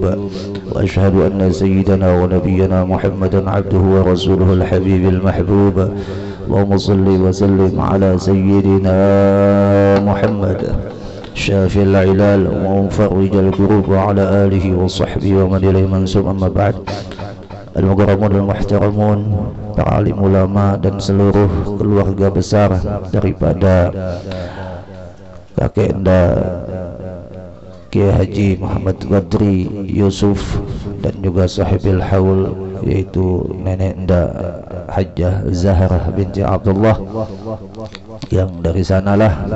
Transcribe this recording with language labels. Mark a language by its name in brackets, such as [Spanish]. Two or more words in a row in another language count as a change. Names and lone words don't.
[Arabic] وأشهد أن سيدنا ونبينا محمدا عبده ورسوله الحبيب المحبوب. اللهم صل وسلم على سيدنا محمد شافي العلال ومفرج الكروب وعلى آله وصحبه ومن إليه منسوب. أما بعد. المكرمون المحترمون, [Indonesian] para alim ulama dan seluruh keluarga besar daripada kakek anda Kiai Haji Muhammad Badri Yusuf dan juga [Arabic] صاحب الحول [Indonesian] yaitu nenek anda Hajjah Zahrah binti Abdullah yang dari sanalah